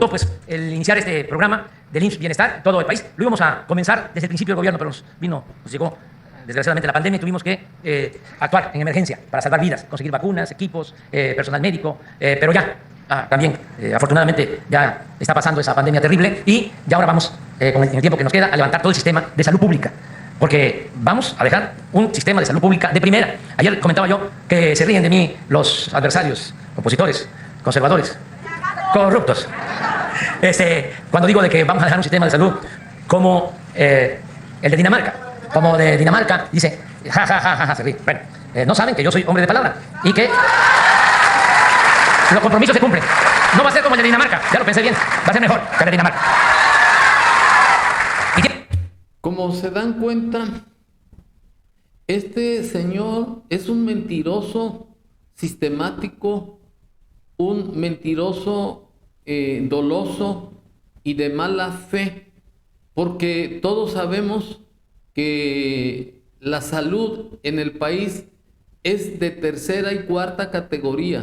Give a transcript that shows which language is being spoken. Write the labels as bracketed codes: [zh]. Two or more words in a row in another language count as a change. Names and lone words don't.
[es] Pues el iniciar este programa del IMSS Bienestar en todo el país, lo íbamos a comenzar desde el principio del gobierno, pero nos llegó desgraciadamente la pandemia y tuvimos que actuar en emergencia para salvar vidas, conseguir vacunas, equipos, personal médico, pero ya también afortunadamente ya está pasando esa pandemia terrible y ya ahora vamos, con el tiempo que nos queda, a levantar todo el sistema de salud pública, porque vamos a dejar un sistema de salud pública de primera. Ayer comentaba yo que se ríen de mí los adversarios, opositores, conservadores, corruptos, cuando digo de que vamos a dejar un sistema de salud como el de Dinamarca. Como de Dinamarca, dice, ja, ja, ja, ja, ja, se ríe. Bueno, no saben que yo soy hombre de palabra y que los compromisos se cumplen. No va a ser como el de Dinamarca, ya lo pensé bien, va a ser mejor que el de Dinamarca. Como se dan cuenta, este señor es un mentiroso sistemático, un mentiroso doloso y de mala fe, porque todos sabemos que la salud en el país es de tercera y cuarta categoría.